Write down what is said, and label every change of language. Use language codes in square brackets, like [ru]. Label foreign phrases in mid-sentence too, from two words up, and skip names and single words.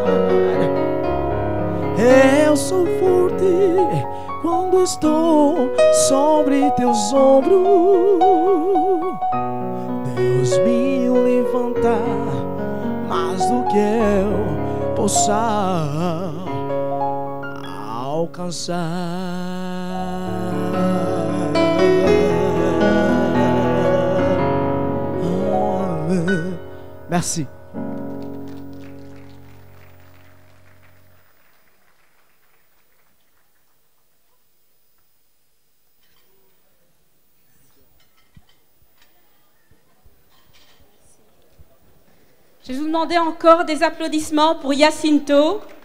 [pt] Eu sou forte quando estou sobre teus ombros. Deus me levanta mais do que eu possa alcançar. [fr] Merci. Je vais vous demander encore des applaudissements pour Jacinto.